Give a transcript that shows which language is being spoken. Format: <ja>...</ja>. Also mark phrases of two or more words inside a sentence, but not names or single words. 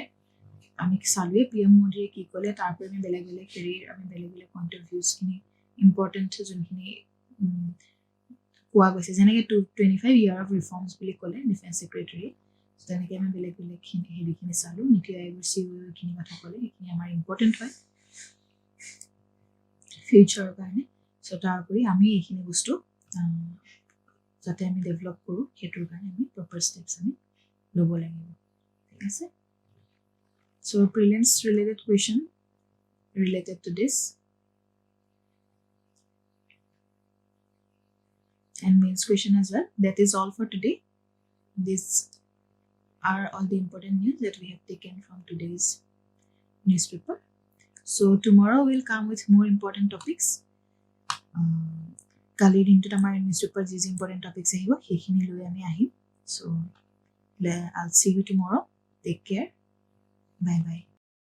<as>আমি চালোৱে PM মোদীয়ে কি ক'লে, তাৰপৰা আমি বেলেগ বেলেগ হেৰিৰ আমি বেলেগ বেলেগ</as> <en>point of views important</en> <as>যোনখিনি কোৱা গৈছে, যেনেকৈ</as> <en>25 year of reforms</en> <as>বুলি ক'লে</as> <en>defence secretary,</en> <as>তেনেকৈ আমি বেলেগ বেলেগ হেৰিখিনি চালোঁ। নীতি আয়োগৰ CEOখিনি কথা ক'লে, সেইখিনি আমাৰ ইম্পৰ্টেণ্ট হয় ফিউচাৰৰ কাৰণে। চ' তাৰ উপৰি আমি এইখিনি বস্তু যাতে আমি ডেভেলপ কৰোঁ, সেইটোৰ কাৰণে আমি</as> <en>proper steps</en> <as>আমি ল'ব লাগিব, ঠিক আছে?</as> <en>So prelims related question related to this. and mains question as well. That is all for today. These are all the important news that we have taken from today's newspaper. So tomorrow we'll come with more important topics.</en> <as>কালিৰ দিনটোত আমাৰ নিউজপেপাৰ যি যি</as> <en>important topics</en> <as>আহিব সেইখিনি লৈ আমি আহিম.</as> <en>So I'll see you tomorrow. Take care. Bye bye.</en>